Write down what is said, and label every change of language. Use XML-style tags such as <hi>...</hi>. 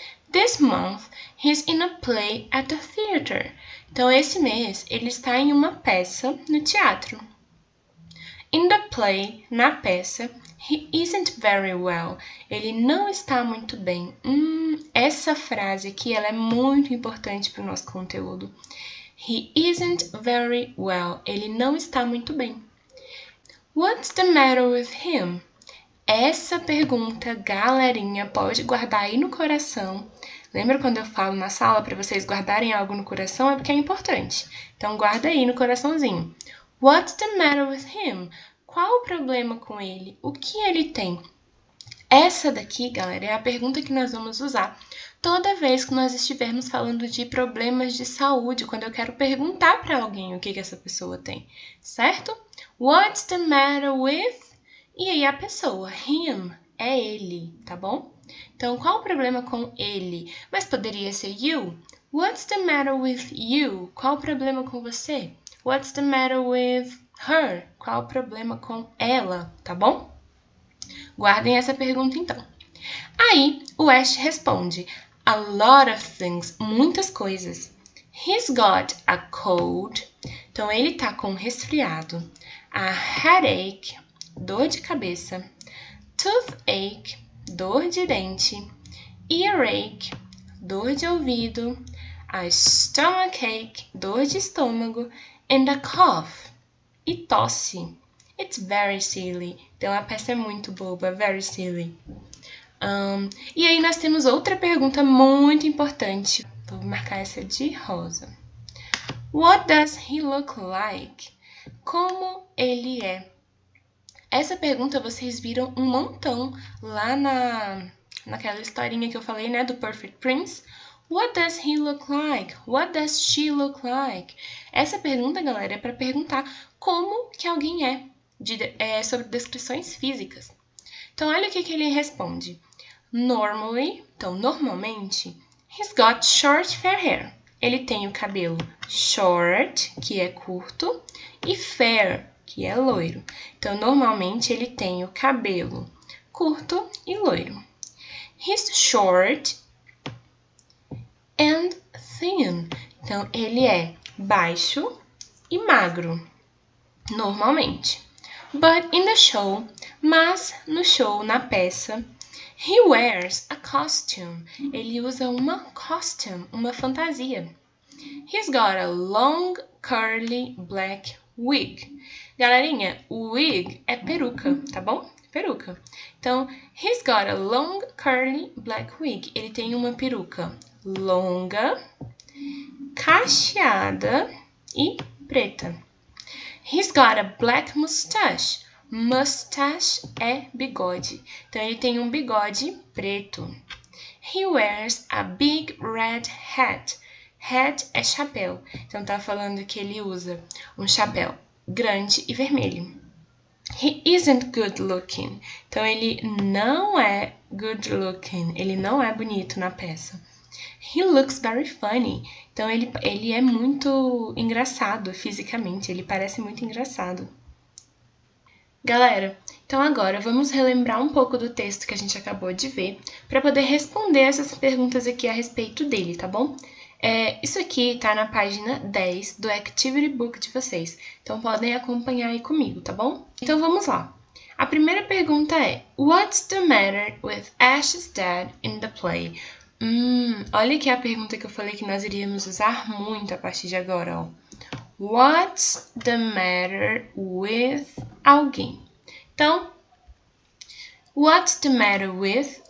<en>This month, he's in a play at the theatre.</en> <pt>Então, esse mês, ele está em uma peça no teatro.</pt> <en>In the play,</en> <pt>na peça,</pt> <en>he isn't very well.</en> <pt>Ele não está muito bem. Essa frase aqui, ela é muito importante para o nosso conteúdo.</pt> <en>He isn't very well.</en> <pt>Ele não está muito bem.</pt> <en>What's the matter with him?</en> <pt>Essa pergunta, galerinha, pode guardar aí no coração. Lembra quando eu falo na sala para vocês guardarem algo no coração? É porque é importante. Então, guarda aí no coraçãozinho.</pt> <en>What's the matter with him?</en> <pt>Qual o problema com ele? O que ele tem? Essa daqui, galera, é a pergunta que nós vamos usar toda vez que nós estivermos falando de problemas de saúde, quando eu quero perguntar para alguém o que essa pessoa tem, certo?</pt> <en>What's the matter with?</en> <pt>E aí a pessoa, him, é ele, tá bom? Então, qual o problema com ele? Mas poderia ser you.</pt> <en>What's the matter with you?</en> <pt>Qual o problema com você?</pt> <en>What's the matter with her?</en> <pt>Qual o problema com ela, tá bom? Guardem essa pergunta então. Aí, o Ash responde,</pt> <en>a lot of things,</en> <pt>muitas coisas.</pt> <en>He's got a cold,</en> <pt>então ele tá com resfriado.</pt> <en>A headache,</en> <pt>dor de cabeça.</pt> <en>Toothache,</en> <pt>dor de dente.</pt> <en>Earache,</en> <pt>dor de ouvido.</pt> <en>A stomachache,</en> <pt>dor de estômago.</pt> <en>And a cough,</en> <pt>e tosse.</pt> <en>It's very silly.</en> <pt>Então, a peça é muito boba,</pt> <en>very silly.</en> <pt>E aí, nós temos outra pergunta muito importante. Vou marcar essa de rosa.</pt> <en>What does he look like?</en> <pt>Como ele é? Essa pergunta vocês viram um montão lá naquela historinha que eu falei, né, do Perfect Prince.</pt> <en>What does he look like? What does she look like?</en> <pt>Essa pergunta, galera, é para perguntar como que alguém é, sobre descrições físicas. Então, olha o que ele responde.</pt> <en>Normally,</en> <pt>então, normalmente,</pt> <en>he's got short fair hair.</en> <pt>Ele tem o cabelo short, que é curto, e fair, que é loiro. Então, normalmente, ele tem o cabelo curto e loiro.</pt> <en>He's short and thin.</en> <pt>Então, ele é baixo e magro, normalmente.</pt> <en>But in the show,</en> <pt>mas no show, na peça,</pt> <en>he wears a costume.</en> <pt>Ele usa uma costume, uma fantasia.</pt> <en>He's got a long, curly, black wig.</en> <pt>Galerinha, wig é peruca, tá bom? Peruca.</pt> <en>Então, he's got a long, curly, black wig.</en> <pt>Ele tem uma peruca longa, cacheada e preta.</pt> <en>He's got a black mustache.</en> <pt>Mustache é bigode. Então, ele tem um bigode preto.</pt> <en>He wears a big red hat.</en> <pt>Hat é chapéu. Então, tá falando que ele usa um chapéu grande e vermelho.</pt> <en>He isn't good looking.</en> <pt>Então, ele não é</pt> <en>good looking.</en> <pt>Ele não é bonito na peça.</pt> <en>He looks very funny.</en> <pt>Então, ele é muito engraçado fisicamente. Ele parece muito engraçado. Galera, então agora vamos relembrar um pouco do texto que a gente acabou de ver para poder responder essas perguntas aqui a respeito dele, tá bom? Isso aqui tá na página 10 do Activity Book de vocês. Então, podem acompanhar aí comigo, tá bom? Então, vamos lá. A primeira pergunta é:</pt> <en>What's the matter with Ash's dad in the play?</en> <pt>Olha aqui a pergunta que eu falei que nós iríamos usar muito a partir de agora, ó.</pt> <en>What's the matter with alguém? Então, what's the matter with?</en>